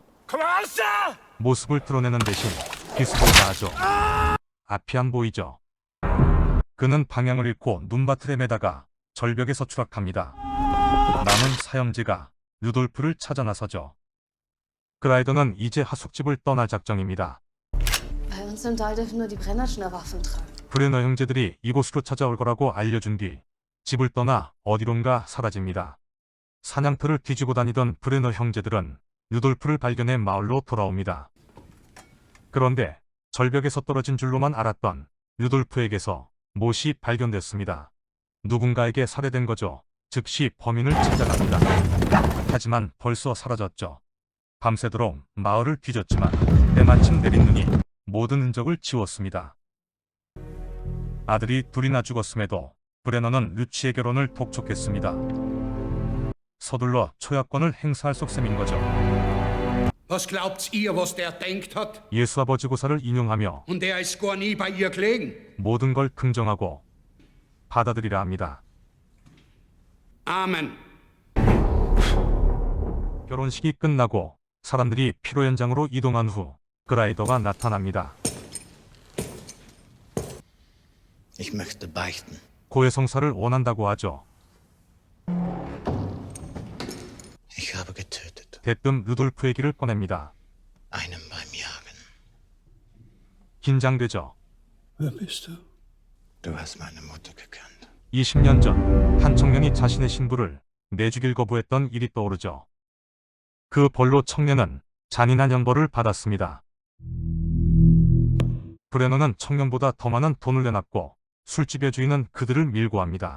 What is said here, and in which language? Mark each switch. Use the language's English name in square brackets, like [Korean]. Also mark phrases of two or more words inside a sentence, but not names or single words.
[Korean] 모습을 드러내는 대신 기습을 가하죠. 앞이 안 보이죠. 그는 방향을 잃고 눈밭을 헤매다가 절벽에서 추락합니다. 남은 사형제가 루돌프를 찾아 나서죠. 그라이더는 이제 하숙집을 떠날 작정입니다. [German] Bei uns im Tal dürfen nur die Brennerschnur Waffen tragen. [Korean] 브레너 형제들이 이곳으로 찾아올 거라고 알려준 뒤 집을 떠나 어디론가 사라집니다. 사냥터를 뒤지고 다니던 브레너 형제들은 루돌프를 발견해 마을로 돌아옵니다. 그런데 절벽에서 떨어진 줄로만 알았던 루돌프에게서 못이 발견됐습니다. 누군가에게 살해된 거죠. 즉시 범인을 찾아갑니다. 하지만 벌써 사라졌죠. 밤새도록 마을을 뒤졌지만 때마침 내린 눈이 모든 흔적을 지웠습니다. 아들이 둘이나 죽었음에도 브레너는 류치의 결혼을 독촉했습니다. 서둘러 초약권을 행사할 속셈인 거죠. [German] Was glaubt ihr, was der denkt hat? [Korean] 예수 아버지 고사를 인용하며 [German] Und der ist gar nie bei ihr gelegen. [Korean] 모든 걸 긍정하고 받아들이라 합니다. Amen. 결혼식이 끝나고 사람들이 피로 현장으로 이동한 후 그라이더가 나타납니다. [German] Ich möchte beichten. [Korean] 고해성사를 원한다고 하죠. [German] Ich habe getötet. [Korean] 대뜸 루돌프 얘기를 꺼냅니다. [German] Einen beim Jagen. [Korean] 긴장되죠. [German] Wer bist du? Du hast meine Mutter gekannt. [Korean] 20년 전 한 청년이 자신의 신부를 내죽일 거부했던 일이 떠오르죠. 그 벌로 청년은 잔인한 형벌을 받았습니다. 브레너는 청년보다 더 많은 돈을 내놨고 술집의 주인은 그들을 밀고 합니다.